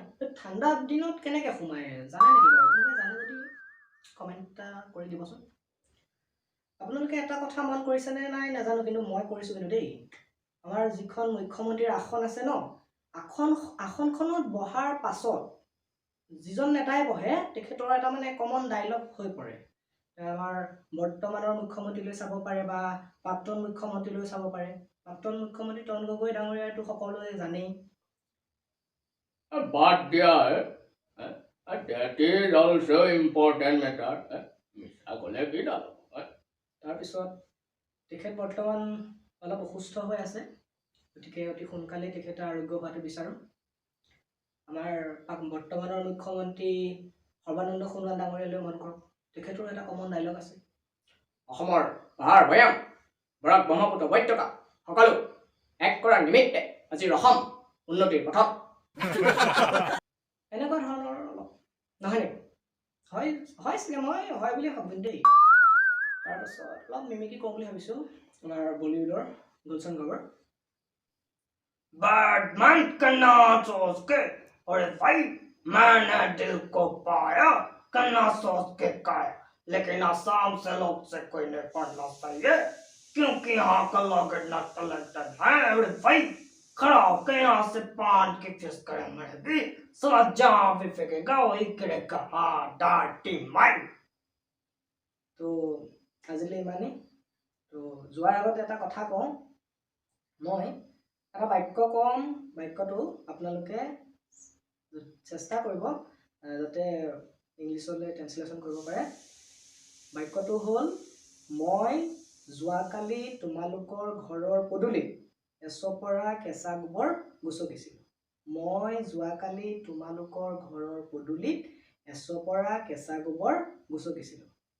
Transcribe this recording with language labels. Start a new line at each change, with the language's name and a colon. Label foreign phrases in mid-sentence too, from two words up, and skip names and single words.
Assamese: ঠাণ্ডা দিনত কেনেকৈ সোমায় জানে নেকি বাৰু কোনোবাই জানে যদি কমেণ্ট এটা কৰি দিবচোন আপোনালোকে এটা কথা মন কৰিছেনে নাই নাজানো কিন্তু মই কৰিছোঁ কিন্তু দেই আমাৰ যিখন মুখ্যমন্ত্ৰীৰ আসন আছে ন আসনখনত বহাৰ পাছত যিজন নেতাই বহে তেখেতৰ এটা মানে কমন ডায়লগ হৈ পৰে আমাৰ বৰ্তমানৰ মুখ্যমন্ত্ৰীলৈ চাব পাৰে বা প্ৰাক্তন মুখ্যমন্ত্ৰীলৈ চাব পাৰে প্ৰাক্তন মুখ্যমন্ত্ৰী তৰুণ গগৈ ডাঙৰীয়াটো সকলোৱে জানেই
English: But dear, that is also important matter.
Assamese: তাৰপিছত তেখেত বৰ্তমান অলপ অসুস্থ হৈ আছে গতিকে অতি সোনকালে তেখেতে আৰোগ্য হোৱাটো বিচাৰোঁ আমাৰ বৰ্তমানৰ মুখ্যমন্ত্ৰী সৰ্বানন্দ সোণোৱাল ডাঙৰীয়ালৈ মন কৰক তেখেতৰ এটা কমন ডায়লগ আছে অসমৰ পাহাৰ ভৈয়াম বৰাক ব্ৰহ্মপুত্ৰ উপত্যকা সকলো এক কৰাৰ নিমিত্তে আজি অসম উন্নতিৰ পথত এনেকুৱা ধৰণৰ অলপ নহয় নেকি হয় চাগে মই হয় বুলি ভাবোঁ দেই তাৰপাছত অলপ মিমিক্ৰি কৰোঁ বুলি ভাবিছোঁ আমাৰ বলিউডৰ গুলশন গ্ৰোভাৰ
English: But man
Hindi: करना सोच के और भाई मैंने दिल को पाया करना सोच के काया लेकिन आसाम से लोग से कोई नहीं पढ़ना चाहिए क्योंकि यहाँ का लोग इतना टैलेंटेड है और भाई खड़ा होकर यहाँ से पान की फिस करे मैं भी समझ जहाँ भी फेंकेगा वही गिरेगा हाँ
English: dirty mind
Assamese: তো আজিলৈ ইমানেই তো যোৱাৰ আগত এটা কথা কওঁ মই এটা বাক্য কম বাক্যটো আপোনালোকে চেষ্টা কৰিব যাতে ইংলিছলৈ ট্ৰেন্সলেশ্যন কৰিব পাৰে বাক্যটো হ'ল মই যোৱাকালি তোমালোকৰ ঘৰৰ পদূলিত এচপৰা কেঁচা গোবৰ গুচকিছিলোঁ মই যোৱাকালি তোমালোকৰ ঘৰৰ পদূলিত এচপৰা কেঁচা গোবৰ গুচকিছিলোঁ